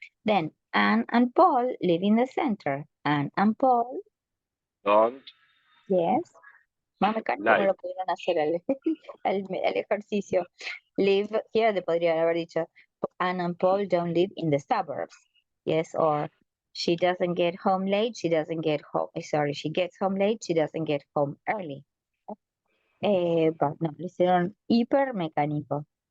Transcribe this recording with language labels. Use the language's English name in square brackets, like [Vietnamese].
[English] Then Anne and Paul live in the center. Anne and Paul, don't [Spanish] yes. Más mecánico no [English] like. [Spanish] lo pudieron hacer al ejercicio. [English] Live, here [Spanish] te podría haber dicho, [English] Anne and Paul don't live in the suburbs. Yes, or she doesn't get home late, she doesn't get home, sorry, she gets home late, she doesn't get home early. But no, [Spanish] lo hicieron hiper mecánico.